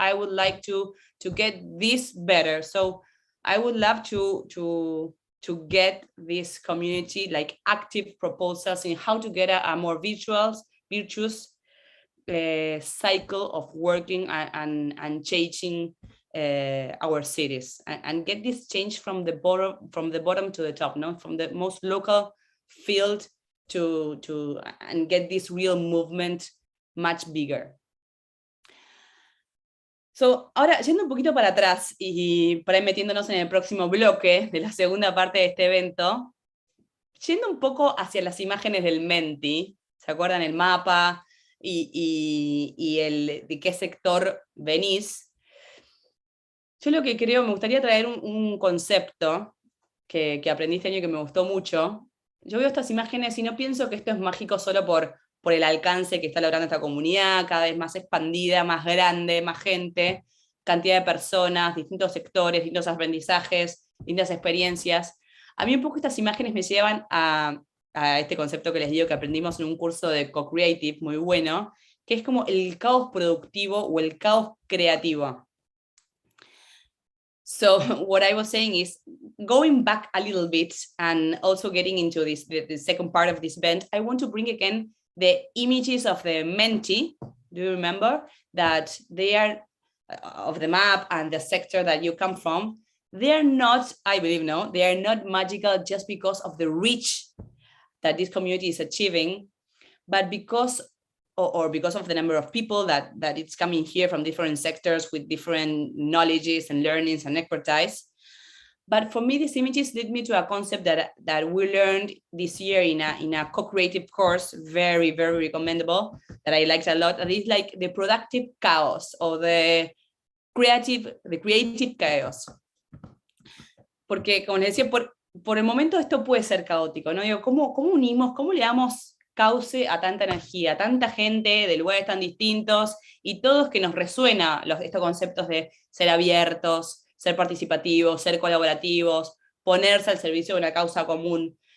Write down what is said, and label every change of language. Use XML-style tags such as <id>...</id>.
<en>I would like to get this better. So I would love to get this community like active proposals in how to get a more virtuous cycle of working and changing our cities, and get this change from the bottom to the top, no, from the most local field to and get this real movement much bigger.</en> <es>So, ahora, yendo un poquito para atrás y para ir metiéndonos en el próximo bloque de la segunda parte de este evento, yendo un poco hacia las imágenes del Menti, ¿se acuerdan el mapa y el de qué sector venís? Yo lo que creo, me gustaría traer un concepto que aprendí este año y que me gustó mucho. Yo veo estas imágenes y no pienso que esto es mágico solo por el alcance que está logrando esta comunidad, cada vez más expandida, más grande, más gente, cantidad de personas, distintos sectores, distintos aprendizajes, distintas experiencias. A mí un poco estas imágenes me llevan a este concepto que les digo que aprendimos en un curso de co-creative muy bueno, que es como el caos productivo o el caos creativo.</es> <en>So what I was saying is, going back a little bit and also getting into this, the second part of this event, I want to bring again the images of the Menti. Do you remember that they are of the map and the sector that you come from? They are not, I believe, no, they are not magical just because of the reach that this community is achieving, but because because of the number of people that it's coming here from different sectors with different knowledges and learnings and expertise. But for me, these images lead me to a concept that we learned this year in a co-creative course, very, very recommendable, that I liked a lot. And it's like the productive chaos or the creative chaos.</en> <es>Porque, como les decía, por el momento esto puede ser caótico, ¿no? Digo, ¿cómo unimos, cómo le damos cauce a tanta energía, a tanta gente de lugares tan distintos, y todos que nos resuena estos conceptos de ser abiertos, ser participativos, ser colaborativos, ponerse al servicio de una causa común.</es>